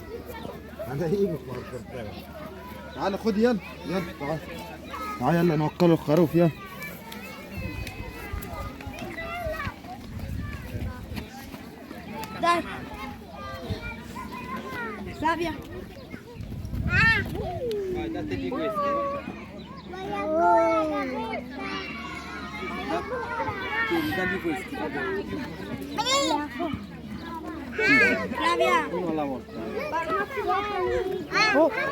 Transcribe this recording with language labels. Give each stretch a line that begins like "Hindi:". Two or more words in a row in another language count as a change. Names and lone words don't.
Arabic: انا هجيبك مرة. تعالى خد يلا يلا تعال تعال يلا نوكله الخروف يلا.
Italian: Dai. Flavia. Vai, dategli questi. Tieni, dagli questi. Flavia. Uno alla volta. Oh.